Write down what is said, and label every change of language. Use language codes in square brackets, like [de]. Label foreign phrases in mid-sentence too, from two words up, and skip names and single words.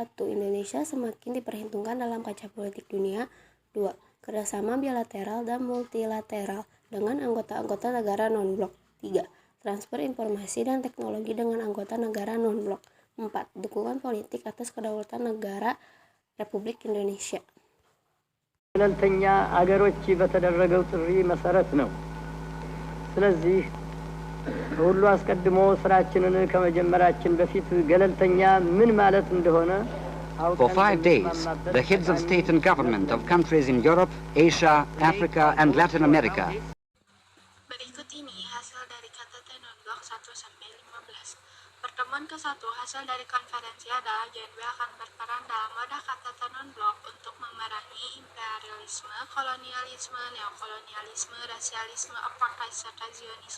[id] Indonesia semakin diperhitungkan dalam kaca politik dunia. 2. Kerjasama bilateral dan multilateral dengan anggota-anggota negara non-blok. 3. Transfer informasi dan teknologi dengan anggota negara non-blok. 4. Dukungan politik atas kedaulatan negara Republik Indonesia. [am] ገለልተኛ አገሮች በተደረገው ጥሪ መሰረት ነው። ስለዚህ ከሁሉ አስቀድሞ ስራችንን ከመጀመራችን በፊት ገለልተኛ ምን ማለት እንደሆነ [en] For 5 days, the heads of state and government of countries in Europe, Asia, Africa, and Latin America [id] Berikut ini hasil dari KTT Non-Blok 1-15. Pertemuan ke-1 hasil dari konferensi adalah GNB akan berperan dalam wadah KTT Non-Blok untuk memerangi imperialisme, kolonialisme, neokolonialisme, rasialisme, apartheid, serta Zionisme.